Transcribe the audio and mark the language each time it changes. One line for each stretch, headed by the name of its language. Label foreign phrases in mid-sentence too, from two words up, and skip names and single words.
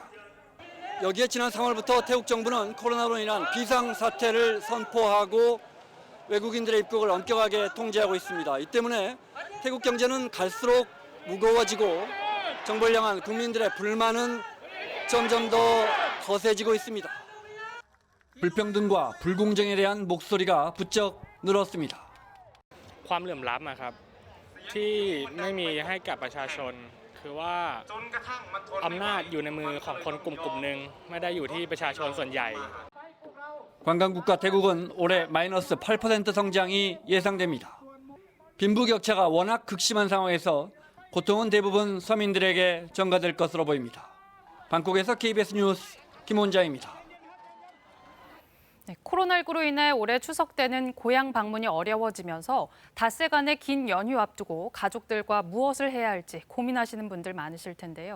Korean: 여기에 지난 3월부터 태국 정부는 코로나로 인한 비상사태를 선포하고 외국인들의 입국을 엄격하게 통제하고 있습니다. 이 때문에 태국 경제는 갈수록 무거워지고 정부를 향한 국민들의 불만은 점점 더 거세지고 있습니다. 불평등과 불공정에 대한 목소리가 부쩍 늘었습니다.
Thai: ความเหลื่อมล้ำครับที่ไม่มีให้กับประชาชนคือว่าอำนาจอยู่ในมือของคนกลุ่มหนึ่งไม่ได้อยู่ที่ประชาชนส่วนใหญ่
Korean: 관광국가 태국은 올해 마이너스 8% 성장이 예상됩니다. 빈부격차가 워낙 극심한 상황에서 고통은 대부분 서민들에게 전가될 것으로 보입니다. 방콕에서 KBS 뉴스 김원자입니다. 네, 코로나19로 인해 올해 추석 때는 고향 방문이 어려워지면서 닷새간의 긴 연휴 앞두고 가족들과 무엇을 해야 할지 고민하시는 분들 많으실 텐데요.